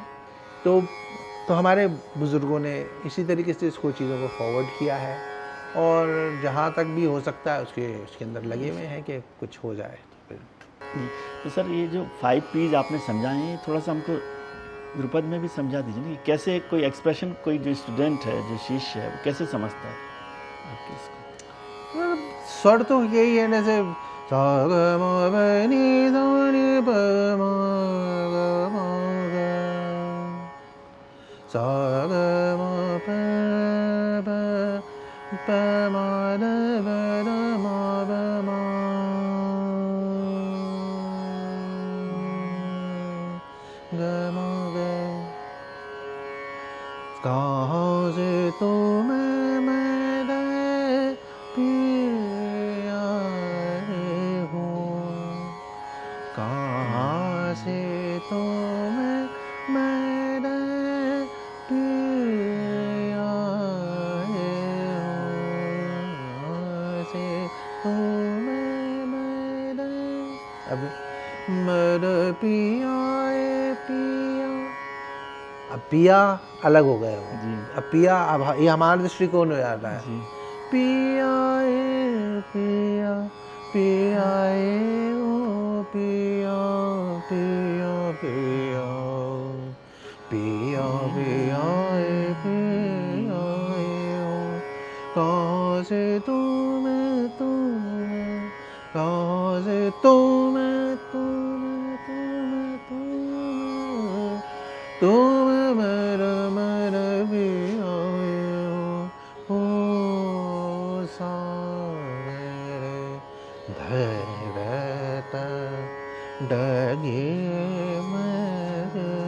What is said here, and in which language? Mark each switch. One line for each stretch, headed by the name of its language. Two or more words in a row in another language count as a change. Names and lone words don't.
Hindi: तो हमारे बुज़ुर्गों ने इसी तरीके से इसको चीज़ों को फॉरवर्ड किया है, और जहाँ तक भी हो सकता है उसके अंदर लगे हुए हैं कि कुछ हो जाए। तो सर ये जो 5 P's आपने समझाए हैं, थोड़ा सा हमको द्रुपद में भी समझा दीजिए ना, कैसे कोई एक्सप्रेशन, कोई जो स्टूडेंट है, जो शिष्य है, वो कैसे समझता है आपके इसको? स्वर तो यही है, जैसे सा ग म प नि ध नि प म ग म ग, सा ग म प प म द ब द म ब म ग म ग। कहाँ से तुम्हें मैंने पिया हूँ, कहाँ से तुम्हें मैंने पिया हूँ, से तुम्हें मैंने, अब मर पिया पिया, अब पिया अलग हो गए वो जी। अब पिया, अब ये हमारा दृष्टिकोण हो जाता है। जी। पिया पिया पिया ओ पिया पिया पिया पिया पिया पिया ओ, कहाँ से तुम्हें कहाँ से तुम्हें तुम मेरा मेरा पिया ओ सा रे धैर्यता डगे मर।